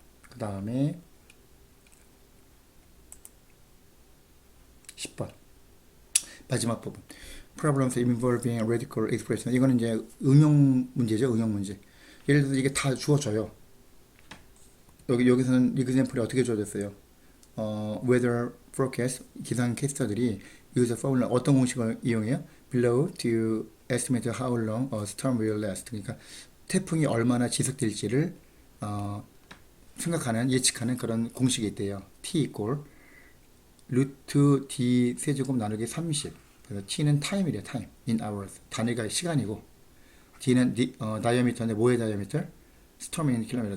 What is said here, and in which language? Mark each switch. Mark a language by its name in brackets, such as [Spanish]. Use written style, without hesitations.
[Korean] 그 다음에 10번 마지막 부분 [English] Problems involving radical expression [Korean] 이거는 이제 응용 문제죠. 응용 문제. 예를 들어서 이게 다 주어져요. 여기서는 example이 어떻게 주어졌어요? [English] weather forecast [Korean] 기상 캐스터들이 여기서 포뮬라 어떤 공식을 이용해요? [English] Below to estimate how long a storm will last. [Korean] 그러니까 태풍이 얼마나 지속될지를 생각하는 예측하는 그런 공식이 있대요. T 이꼴 루트 D 세제곱 나누기 30. 그래서 T는 타임이래요. 타임 in hours 단위가 시간이고 D는 다이어미터인데 뭐의 다이어미터? 스톰 in 킬로미터.